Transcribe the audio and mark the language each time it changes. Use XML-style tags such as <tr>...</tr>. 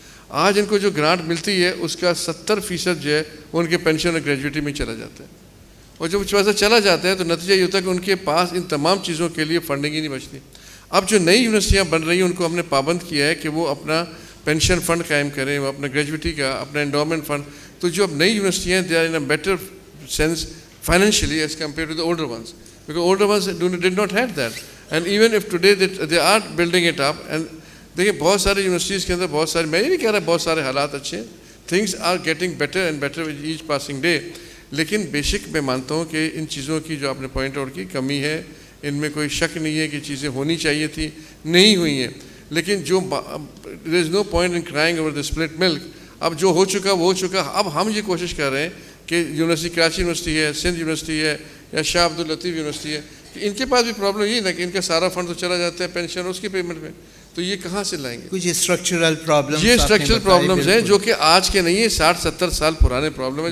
<ur>آج ان کو جو گرانٹ ملتی ہے اس کا 70% جو ہے وہ ان کے پینشن اور گریجویٹی میں چلا جاتا ہے. اور جب پیسہ چلا جاتا ہے تو نتیجہ یہ ہوتا ہے کہ ان کے پاس ان تمام چیزوں کے لیے فنڈنگ ہی نہیں بچتی. اب جو نئی یونیورسٹیاں بن رہی ہیں ان کو ہم نے پابند کیا ہے کہ وہ اپنا پینشن فنڈ قائم کریں, وہ اپنا گریجویٹی کا, اپنا انڈومنٹ فنڈ. تو جو اب نئی یونیورسٹیاں</ur> <en>They are in a better sense financially as compare to the older ones, because older ones did not have that. And even if today they are building it up.</en> <ur>And دیکھیں بہت سارے universities کے اندر بہت سارے, میں یہ نہیں کہہ رہا بہت سارے حالات اچھے ہیں,</ur> <en>Things are getting better and better with each passing day.</en> <ur>لیکن بے شک میں مانتا ہوں کہ ان چیزوں کی جو آپ نے پوائنٹ آؤٹ کی کمی ہے, ان میں کوئی شک نہیں ہے کہ چیزیں ہونی چاہیے تھی, نہیں ہوئی ہیں. لیکن جو</ur> <en>There is no point in crying over the split milk.</en> <ur>اب جو ہو چکا وہ ہو چکا. اب ہم یہ کوشش کر رہے ہیں کہ یونیورسٹی کراچی یونیورسٹی ہے, سندھ یونیورسٹی ہے, یا شاہ عبد اللطیف یونیورسٹی ہے, کہ ان کے پاس بھی پرابلم یہ نا کہ ان کا سارا فنڈ تو چلا جاتا ہے پینشن اس کی پیمنٹ میں, تو یہ کہاں سے لائیں گے؟ کچھ اسٹرکچرل پرابلم, یہ اسٹرکچرل پرابلمز ہیں جو کہ آج کے نہیں ہیں, 60-70 سال پرانے پرابلم ہیں.</ur>